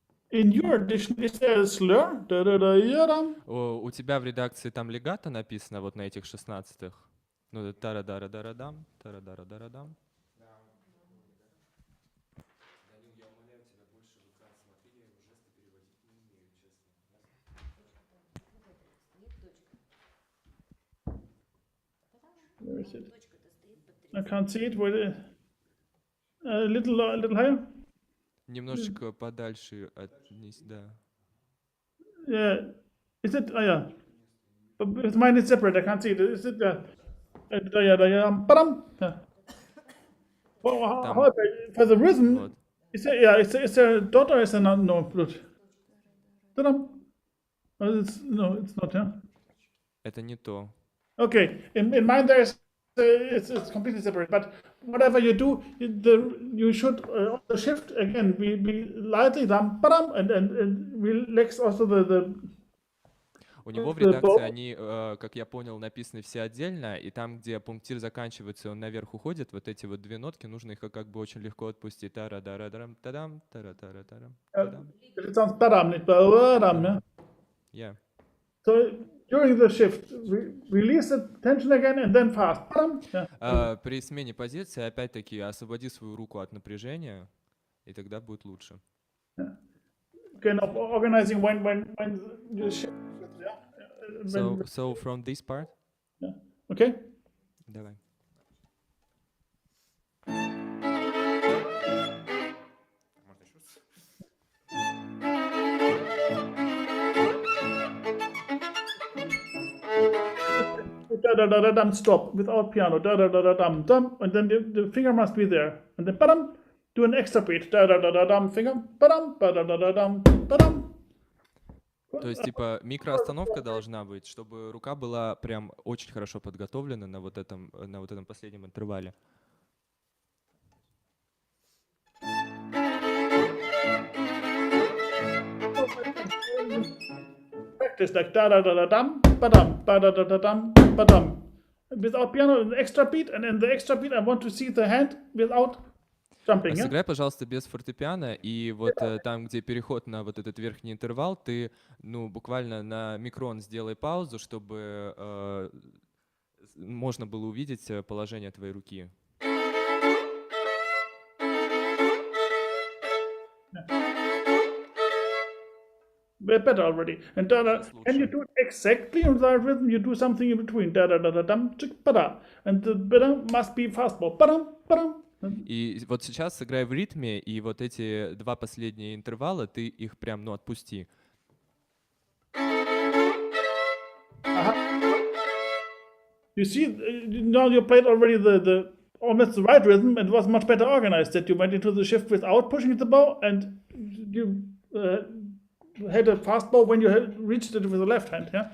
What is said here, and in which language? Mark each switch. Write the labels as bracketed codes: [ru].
[en] In your edition, is there a slur? Da-da-da-ya-dam. [ru] У тебя в редакции там легато написано вот на этих 16-х? Ну, это тара-дара-дара-дам, тара-дара-дара-дам. [en] Where is it? I can't see it. Where a little higher. [ru] Немножечко подальше отнись, да. [en] Yeah. Is it? Oh, yeah. But mine is separate. I can't see it. Is it? Yeah. Yeah. Well, however, for the rhythm, [ru] Вот. [en] is there? Yeah. Is there a dot or is there not? No. Ta-dam. Oh, no, it's not. Yeah. [ru] Это не то. [en] Okay. In mine there's it's completely separate. But whatever you do, you should on the shift again be lightly dum ba-dum, and relax also the [ru] У него в [en] The [ru] редакции [en] bow. [ru] они, как я понял, написаны все отдельно, и там, где пунктир заканчивается, он наверх уходит, вот эти вот две нотки, нужно их как бы очень легко отпустить. Тара-дара-дарам, тадам, тара-тара-тарам, тадам. [en] it sounds ba-dum, not ba-dum, yeah? Yeah. So during the shift, release the tension again and then fast. Ba-dum, yeah. [ru] При смене позиции, опять-таки, освободи свою руку от напряжения, и тогда будет лучше. [en] Kind of organizing when you shift. Yeah. So from this part, Yeah. Okay. [ru] давай. Можно еще раз? [en] Da-da-da-da-dum, stop without piano. Da-da-da-da-dum, dum, and then the finger must be there. And then ba-dum, do an extra beat. Da-da-da-da-dum, finger, ba-dum, ba-da-da-da-dum, ba-dum. [ru] То есть, типа, микроостановка должна быть, чтобы рука была прям очень хорошо подготовлена на вот этом последнем интервале. [en] Practice like da-da-da-da-dum, ba-dum, ba-da-da-da-dum, ba-dum. Without piano, an extra beat, and in the extra beat, I want to see the hand without jumping. Yeah? [ru] Сыграй, пожалуйста, без фортепиано, и вот там, где переход на вот этот верхний интервал, ты, ну, буквально на микрон сделай паузу, чтобы можно было увидеть положение твоей руки. [en] We're better already. And da-da, can you do it exactly on the rhythm? You do something in between. Da-da-da-da-dum, chick, ba-da. And the ba-dum must be fastball. Ba-dum, ba-dum. [ru] И вот сейчас сыграй в ритме, и вот эти два последние интервала, ты их прям, ну, отпусти. [en] You see, now you played already the almost the right rhythm, and it was much better organized. That you went into the shift without pushing the bow, and you had a fast bow when you had reached it with the left hand.